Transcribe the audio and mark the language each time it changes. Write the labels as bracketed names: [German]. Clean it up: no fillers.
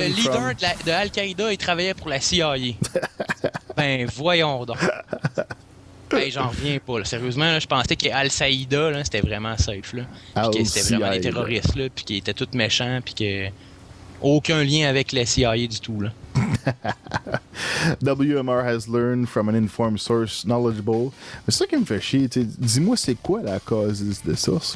[French] le leader de Al-Qaeda, il travaillait pour la CIA. Ben, voyons donc. Hey, j'en reviens pas. Là. Sérieusement, là, je pensais qu'Al-Saïda, là, c'était vraiment safe. Là. Puis que c'était vraiment des terroristes, là, puis qu'ils étaient tous méchants, puis que aucun lien avec la CIA du tout. Là. [English] WMR has learned from an informed source knowledgeable. [French] Mais c'est ça qui me fait chier. Dis-moi, c'est quoi la cause de source?